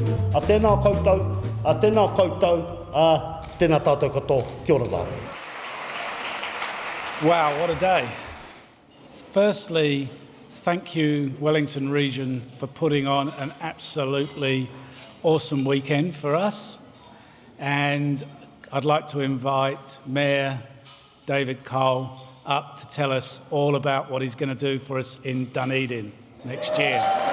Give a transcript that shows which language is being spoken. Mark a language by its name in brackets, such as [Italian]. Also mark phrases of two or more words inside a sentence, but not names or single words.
[Māori] a tēnā koutou, tēnā tātou katoa, kia ora rā. [English] Wow, what a day. Firstly, thank you, Wellington Region, for putting on an absolutely awesome weekend for us. And I'd like to invite Mayor David Cole up to tell us all about what he's going to do for us in Dunedin next year.